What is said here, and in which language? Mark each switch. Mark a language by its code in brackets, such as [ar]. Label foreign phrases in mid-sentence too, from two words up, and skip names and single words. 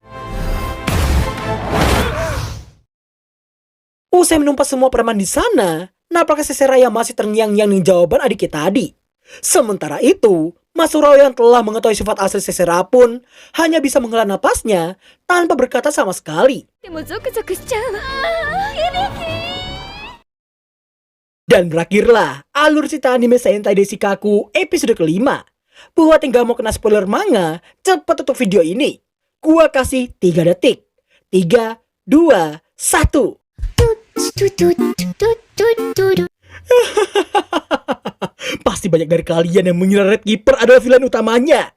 [id] Usai menumpas semua preman di sana, nampaknya Sesera yang masih terngiang-ngiang dengan jawaban adiknya tadi. Sementara itu, Masurawa yang telah mengetahui sifat asli Sesera pun hanya bisa menghela napasnya tanpa berkata sama sekali. [ja] でもゾクゾクしちゃうわ。響き。 [id] Dan berakhirlah alur cerita anime Sentai Desu episode kelima. Buat yang gak mau kena spoiler manga, cepat tutup video ini. Gua kasih 3 detik. 3, 2, 1. Pasti banyak dari kalian yang mengira Red Keeper adalah villain utamanya.